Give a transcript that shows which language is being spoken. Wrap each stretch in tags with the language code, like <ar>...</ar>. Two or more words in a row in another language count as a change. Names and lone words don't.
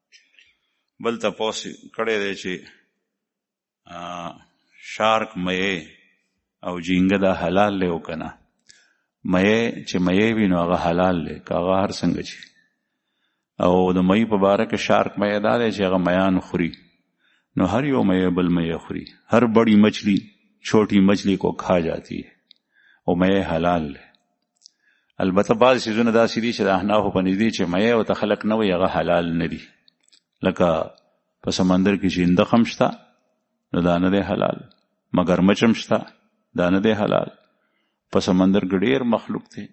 <ps>بل تپوس کړی دی چې شارک میې او جینګه دا حلال دی او که نه؟ میې چې میې وي نو هغه حلال دی، که هغه هر څنګه چې. او د مئی په باره کې شارک میې دا دی چې هغه میان خوري، نو ہر یو میے بل میے خوری،</ps> <ur>ہر بڑی مچھلی چھوٹی مچھلی کو کھا جاتی ہے،</ur> <ps>او میے حلال ہے. البته بعض چیزونه داسې دي چې د احنافو په نزدې چې میې ورته خلک نه وایي هغه حلال نه دي، لکه په سمندر کې چې اندخ هم شته نو دا نه دی حلال، مگرمچ هم شته دا نه دی حلال. په سمندر کې ډېر مخلوق دی.</ps>